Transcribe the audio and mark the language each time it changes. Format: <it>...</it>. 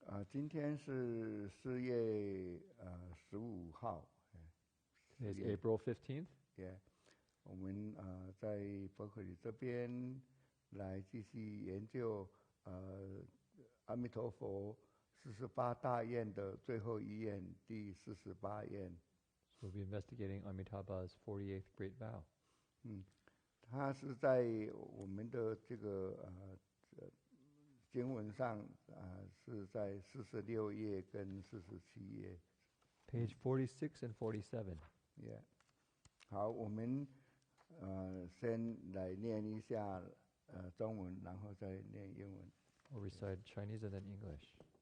<zh>今天是4月15号。</zh> <en>It's April 15th.</en> <zh>Yeah， 我们在伯克利这边来继续研究阿弥陀佛48大愿的最后一愿，第48愿。</zh> <en>So we'll be investigating Amitabha's 48th Great Vow.</en> <zh>它是在我们的这个经文上是在46页跟47页。</zh> <en>Page 46 and 47.</en> <zh>Yeah， 好，我们先来念一下中文，然后再念英文。</zh> <en>We'll recite Chinese and then English.</en>